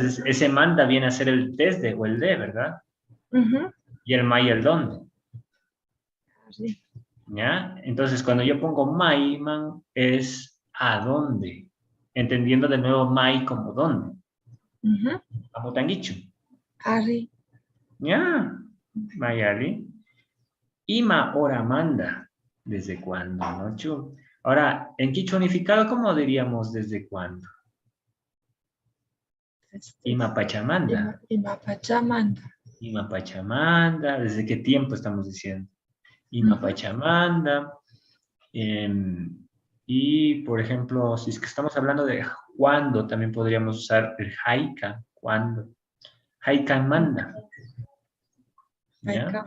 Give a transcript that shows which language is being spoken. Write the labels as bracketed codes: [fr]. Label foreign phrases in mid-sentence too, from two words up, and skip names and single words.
[es] entonces ese manda viene a ser el desde o el de, ¿verdad? ujú. Y el mai el dónde, Sí, ¿ya? Entonces, cuando yo pongo mai, man, es a dónde, entendiendo de nuevo mai como dónde, ujú. como tanguicho, Ari, [qu] ¿ya? Mayali. Ima ora manda. [es] ¿Desde cuándo, no, Chu? Ahora, en quichua unificado, ¿cómo diríamos desde cuándo? este Ima es pachamanda. Imapachamanda. [qu] Ima pachamanda. [es] ¿Desde qué tiempo estamos diciendo? Ima Ujú. pachamanda. Y, por ejemplo, si es que estamos hablando de cuándo, también podríamos usar el haika. ¿Cuándo? [qu] Haika manda. [es] ¿Ya?